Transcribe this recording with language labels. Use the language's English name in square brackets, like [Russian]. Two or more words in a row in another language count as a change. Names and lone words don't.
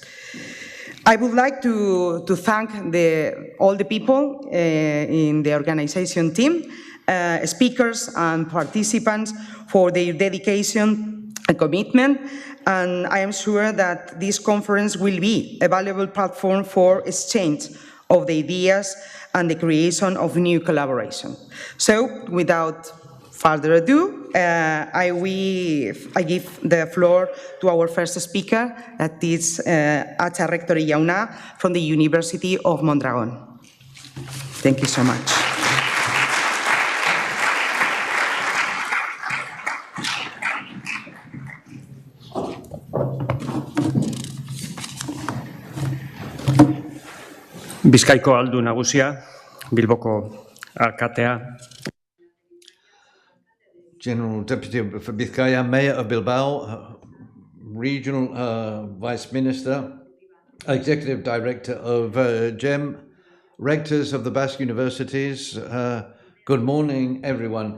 [English] I would like to thank all the people in the organization team, speakers and participants for their dedication and commitment, and I am sure that this conference will be a valuable platform for exchange of the ideas and the creation of new collaboration. So, without further ado, I give the floor to our first speaker, that is Atxa [Basque] Rectore Jauna [English] from the University of Mondragon. Thank you so much. [Basque] Bizkaiko aldu nagusia, Bilboko alkatea. [English] General Deputy for Bizkaia, Mayor of Bilbao, Regional Vice Minister, Executive Director of GEM, Rectors of the Basque Universities. Good morning, everyone.